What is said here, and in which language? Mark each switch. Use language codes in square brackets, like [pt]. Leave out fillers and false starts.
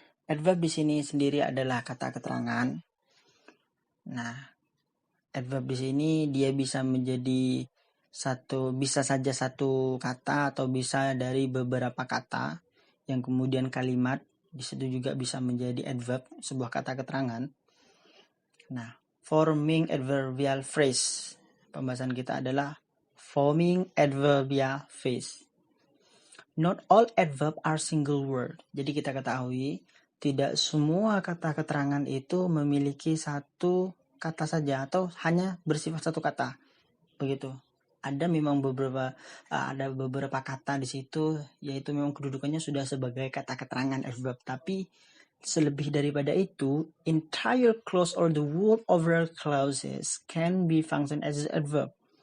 [id] Adverb di sini sendiri adalah kata keterangan. Nah, adverb di sini dia bisa menjadi bisa saja satu kata atau bisa dari beberapa kata yang kemudian kalimat di situ juga bisa menjadi adverb, sebuah kata keterangan. Nah, forming adverbial phrase pembahasan kita adalah forming adverbial phrase. [en] Not all adverb are single word. [id] Jadi kita ketahui tidak semua kata keterangan itu memiliki satu kata saja atau hanya bersifat satu kata. Begitu. Ada memang beberapa kata di situ yaitu memang kedudukannya sudah sebagai kata keterangan adverb, tapi selebih daripada itu, entire clause or the whole overall clauses can be function as adverb.